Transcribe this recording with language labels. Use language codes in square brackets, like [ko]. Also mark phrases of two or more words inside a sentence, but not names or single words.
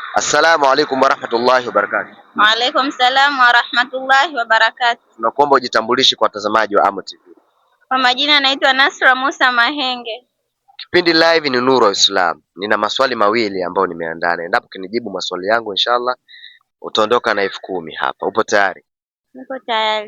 [ar] السلام عليكم ورحمة الله وبركاته. وعليكم السلام ورحمة الله وبركاته. [sw] Tunakuomba ujitambulishe kwa watazamaji wa Amo TV. Kwa majina naitwa Nasra Musa Mahenge. Kipindi live ni Nuru wa Islam. Nina maswali mawili ambayo nimeandaa. Endapo kinijibu maswali yangu inshallah utaondoka na 10,000 hapa. Upo tayari? Niko tayari.